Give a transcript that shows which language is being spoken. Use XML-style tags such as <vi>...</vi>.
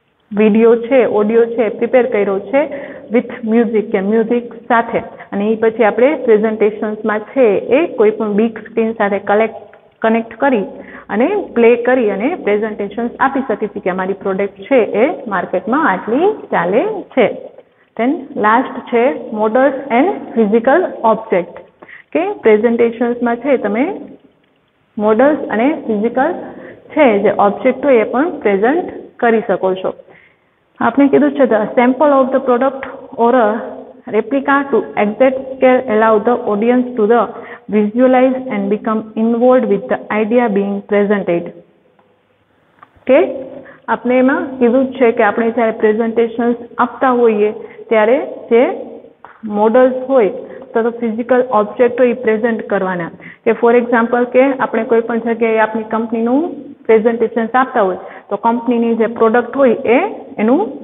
<gu>Video છે, audio છે prepare કર્યો છે વિથ મ્યુઝિક કે મ્યુઝિક સાથે, અને એ પછી આપણે પ્રેઝન્ટેશન્સમાં છે એ કોઈ પણ બિગ સ્ક્રીન સાથે કનેક્ટ કરી અને પ્લે કરી અને પ્રેઝન્ટેશન્સ આપી શકીએ કે અમારી પ્રોડક્ટ છે એ માર્કેટમાં આટલી ચાલે છે. ધેન લાસ્ટ છે મોડલ્સ એન્ડ ફિઝિકલ ઓબ્જેક્ટ કે પ્રેઝન્ટેશન્સમાં છે તમે મોડલ્સ અને ફિઝિકલ છે જે ઓબ્જેક્ટ હોય એ પણ પ્રેઝન્ટ કરી શકો છો. આપણે કીધું છે</gu> <en>The sample of the product or a replica to exact scale allow the audience to the visualize and become involved with the idea being presented.</en> <gu>કે આપણે એમાં કીધું છે કે આપણે જ્યારે પ્રેઝન્ટેશન્સ આપતા હોઈએ ત્યારે જે મોડલ્સ હોય તો ફિઝિકલ ઓબ્જેક્ટ હોય એ પ્રેઝન્ટ કરવાના, કે ફોર એક્ઝામ્પલ કે આપણે કોઈ પણ જગ્યાએ આપણી કંપનીનું પ્રેઝન્ટેશન્સ આપતા હોય તો કંપનીની જે પ્રોડક્ટ હોય એ એનું</gu>